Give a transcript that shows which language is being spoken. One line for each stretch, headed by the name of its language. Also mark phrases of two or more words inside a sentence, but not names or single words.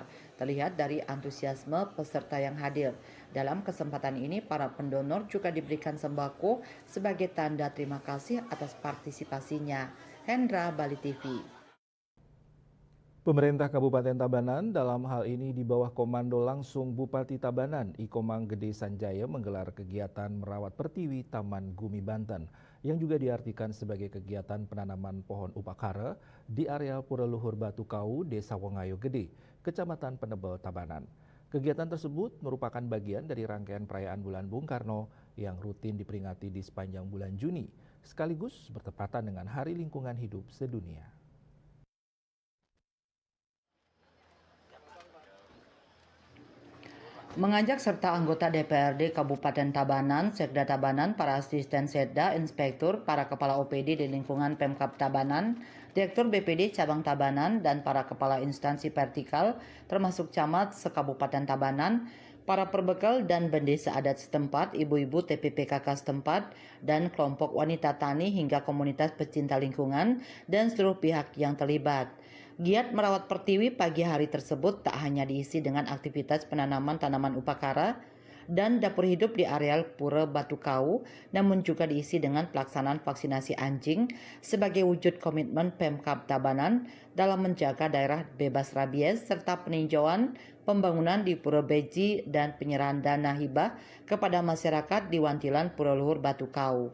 Indonesian: Terlihat dari antusiasme peserta yang hadir. Dalam kesempatan ini, para pendonor juga diberikan sembako sebagai tanda terima kasih atas partisipasinya. Hendra, Bali TV. Pemerintah Kabupaten Tabanan dalam hal ini di bawah komando langsung Bupati Tabanan I Komang Gede Sanjaya menggelar kegiatan merawat pertiwi Taman Gumi Banten yang juga diartikan sebagai kegiatan penanaman pohon upakara di areal Pura Luhur Batu Kau, Desa Wongayo Gede, Kecamatan Penebel, Tabanan. Kegiatan tersebut merupakan bagian dari rangkaian perayaan Bulan Bung Karno yang rutin diperingati di sepanjang bulan Juni, sekaligus bertepatan dengan Hari Lingkungan Hidup Sedunia. Mengajak serta anggota DPRD Kabupaten Tabanan, Sekda Tabanan, para asisten Sekda, inspektur, para kepala OPD di lingkungan Pemkab Tabanan, Direktur BPD Cabang Tabanan, dan para kepala instansi vertikal termasuk camat se-Kabupaten Tabanan, para perbekal dan bendesa adat setempat, ibu-ibu TPPKK setempat, dan kelompok wanita tani hingga komunitas pecinta lingkungan dan seluruh pihak yang terlibat. Giat merawat pertiwi pagi hari tersebut tak hanya diisi dengan aktivitas penanaman tanaman upakara dan dapur hidup di areal Pura Batu Kau, namun juga diisi dengan pelaksanaan vaksinasi anjing sebagai wujud komitmen Pemkab Tabanan dalam menjaga daerah bebas rabies serta peninjauan pembangunan di Pura Beji dan penyerahan dana hibah kepada masyarakat di Wantilan Pura Luhur Batu Kau.